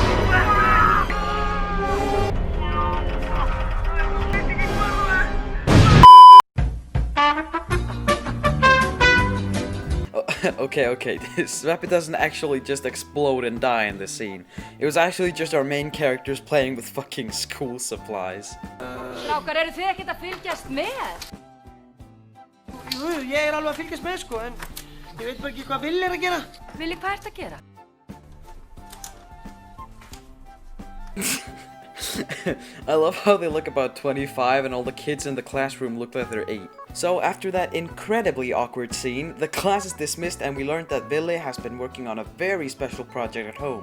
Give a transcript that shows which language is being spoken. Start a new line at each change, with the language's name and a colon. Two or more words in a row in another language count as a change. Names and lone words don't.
English: Okay, Sveppi doesn't actually just explode and die in this scene. It was actually just our main characters playing with fucking school supplies.
Icelandic: Strákar, eru þið ekkert að fylgjast með? Jú, ég alveg að fylgjast með sko, en ég veit bara ekki hvað Villi að gera. Villi, hvað ertu að gera?
English: I love how they look about 25 and all the kids in the classroom look like they're 8. So after that incredibly awkward scene, the class is dismissed and we learned that Villi has been working on a very special project at home.